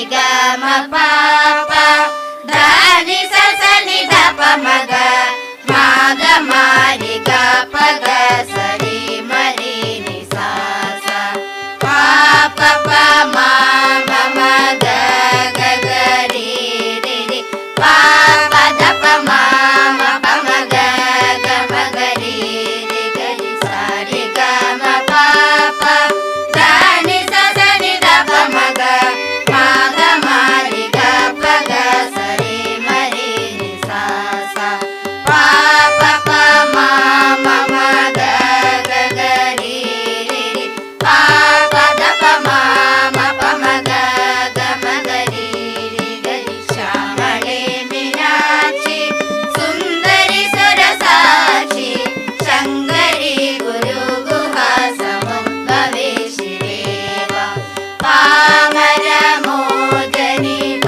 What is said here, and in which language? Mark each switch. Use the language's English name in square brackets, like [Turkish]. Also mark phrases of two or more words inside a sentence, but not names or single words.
[Sanskrit] ग म प प ध नि स स नि ध प म ग म ग म रि ग प ग स रि म रि नि सा सा प प प म म म ग ग ग रि रि रि प प ध प म म प म ग ग म ग रि रि ग रि सा रि ग म प प ध नि ಸ ಸ नि ಧ ಪ ಮ ಗ ಮ ಗ ಮ ರಿ ಗ ಪ ಗ ಸ ರಿ ಮ ರಿ ನಿ ಸಾ ಸಾ ಪ ಪ ಪ ಮ ಮ ಮ ಗ ಗ ಗ ರಿ ರಿ ರಿ ಪ ಪ ಧ ಪ ಮ ಮ ಪ ಮ ಗ ಗ ಮ ಗ ರಿ ರಿ ಗ ರಿ श्यामळे मीनाक्षि सुन्दरि सुरसाक्षि शंकरि गुरु गुहा समुद्भवे शिवेव पामर मोदनि